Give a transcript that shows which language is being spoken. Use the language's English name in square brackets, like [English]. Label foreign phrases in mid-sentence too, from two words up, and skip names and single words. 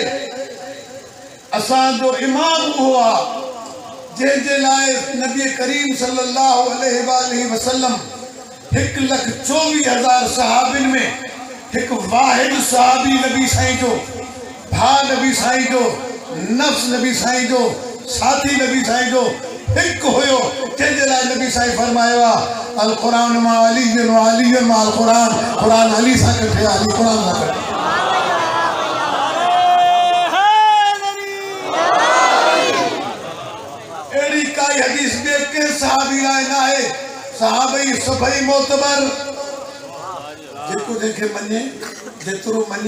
[Sindhi] असांजो इमाम उहो आहे जंहिंजे लाइ नबी करीम [Arabic] صلى الله عليه وسلم [Sindhi] 1,24,000 सहाबिन में एक वाहिद सहाबी नबी साईं जो, भा नबी साईं जो, नफ्स नबी साईं जो, साथी नबी साईं जो एक हुयो जंहिंजे लाइ नबी साईं फरमायो आहे [Arabic] القرآن مع علي وعلي مع القرآن. [Sindhi] क़ुरान अली सां गॾु, अली क़ुरान सां गॾु। अहिड़ी काई हदीस ॿिए कंहिं सहाबी लाइ न आहे। सहाबई सभई मोतबर, जेको जंहिंखे मञे जेतिरो मञे।